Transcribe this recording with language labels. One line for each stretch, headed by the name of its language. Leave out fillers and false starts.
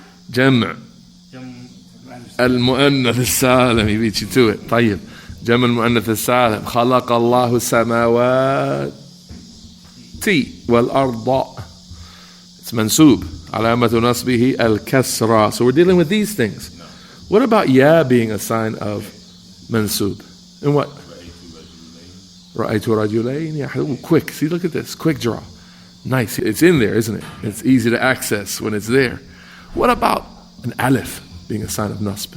English: Jam' al-mu'annath al-salim, he beat you to it. طيب, jam' al-mu'annath al-salim.
Arabic: خلق الله السماوات wal-arda.
English: It's mansoob.
Arabic: Alamatu nasbihi al-kasra.
English: So we're dealing with these things. What about ya being a sign of mansoob? And what?
Arabic: رأيت رجلين.
English: Quick, see, look at this, quick draw. Nice, it's in there, isn't it? It's easy to access when it's there. What about an alif being a sign of nasb?